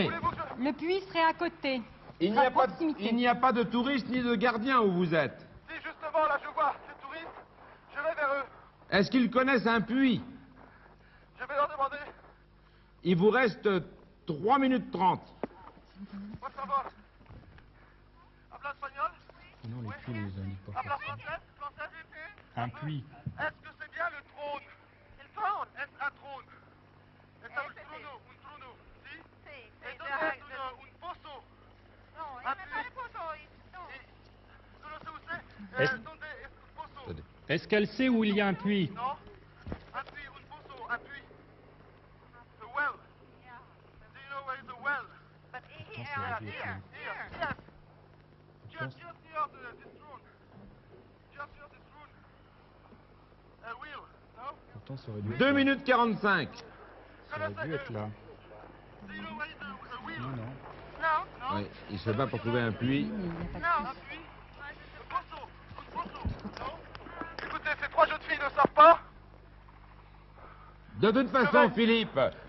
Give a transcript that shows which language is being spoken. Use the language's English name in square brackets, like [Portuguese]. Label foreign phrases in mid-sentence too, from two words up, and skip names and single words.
[French] Voulez-vous que je... Le puits serait à côté. il n'y À a pas proximité. il n'y a pas de touristes ni de gardiens où vous êtes. Si justement, là, je vois ces touristes, je vais vers eux. Est-ce qu'ils connaissent un puits? Je vais leur demander. Il vous reste 3 minutes 30. [Spanish] Por favor. Habla espagnol? [French] Non, les puits, les indiquent pas. [Spanish] Habla français? Français? [French] Un puits. Est-ce que c'est bien le trône? El trône? Est-ce un trône? Est-ce un trono? [Spanish] Un trono? Si? [Italian] Sì, E dove è un posto? no, Ah, io me posso, no. Non lo so [French] où c'est. Est-ce- [Italian] Dove è un posto? [French] Attendez. Est-ce qu'elle sait où il y a un puits? [Italian] No? [French] Un puits, un posto, un puits. [English] The well. Yeah. Do you know where is the well? But here, Yeah, here, yeah. Here. here. Yes. Just here, this throne. Just here, this throne. A wheel, no? [French] Pourtant, ça aurait dû être 2 là. minutes 45. Ça aurait dû être là. Non, non. Non. Oui, il se bat pour trouver un puits. Mais il n'y a pas de Non. puits. Écoutez, ces trois jeunes filles ne savent pas. De toute façon, Philippe, vous